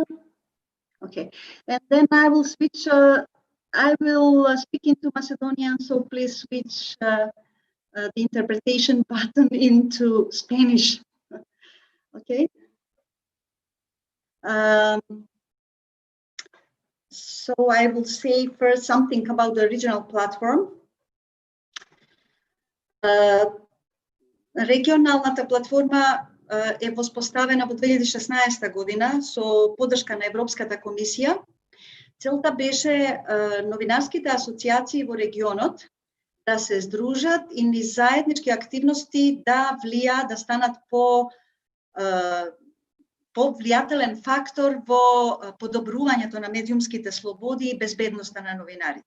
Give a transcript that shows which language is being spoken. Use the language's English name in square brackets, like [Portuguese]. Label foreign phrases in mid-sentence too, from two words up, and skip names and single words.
[English] Okay, and then I will switch, I will speak into Macedonian, so please switch the interpretation button into Spanish. Okay. So I will say first something about the regional platform. [Macedonian] Регионалната платформа е воспоставена во 2016 година со поддршка на Европската комисија. Целта беше новинарските асоциации во регионот да се здружат и низ заеднички активности да влијаат, да станат повлијателен фактор во подобрувањето на медиумските слободи и безбедноста на новинарите.